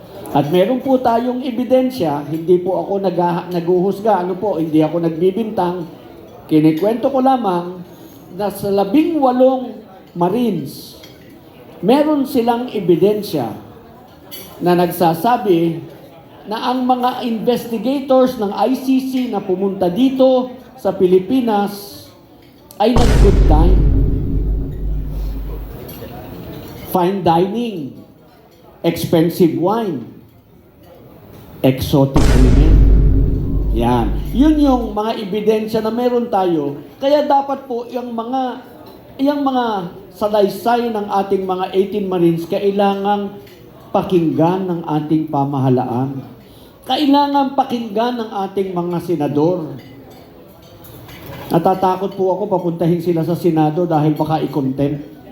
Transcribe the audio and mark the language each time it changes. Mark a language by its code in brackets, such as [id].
[tl] At meron po tayong ebidensya, hindi po ako naguhusga, hindi ako nagbibintang, kinikwento ko lamang na sa 18 Marines, meron silang ebidensya na nagsasabi na ang mga investigators ng ICC na pumunta dito sa Pilipinas ay nag-good time. [en] Fine dining, expensive wine, exotic women. [tl] Yan. Yun yung mga ebidensya na meron tayo. Kaya dapat po yung mga salaysay ng ating mga 18 Marines kailangang pakinggan ng ating pamahalaan. Kailangan pakinggan ng ating mga senador. Natatakot po ako papuntahin sila sa Senado dahil baka i-contempt.